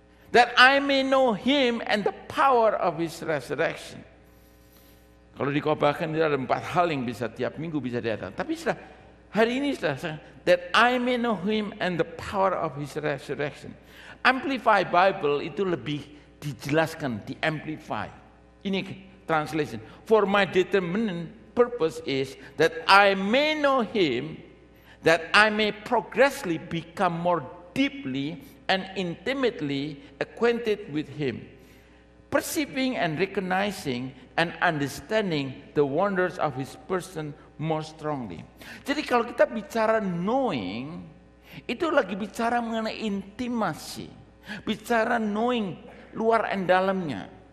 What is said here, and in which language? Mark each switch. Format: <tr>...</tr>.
<en>That I may know him and the power of his resurrection.</en> <id>Kalau dikobarkan itu ada 4 hal yang bisa tiap minggu bisa diadakan. Tapi hari ini</id> <en>that I may know him and the power of his resurrection.</en> <id>Amplify Bible itu lebih dijelaskan, di-amplify. Ini</id> <en>translation. For my determined purpose is that I may know him, that I may progressively become more deeply and intimately acquainted with him, perceiving and recognizing and understanding the wonders of his person more strongly.</en> <id>Jadi kalau kita bicara knowing, itu lagi bicara mengenai intimasi, bicara knowing luar dan dalamnya.</id>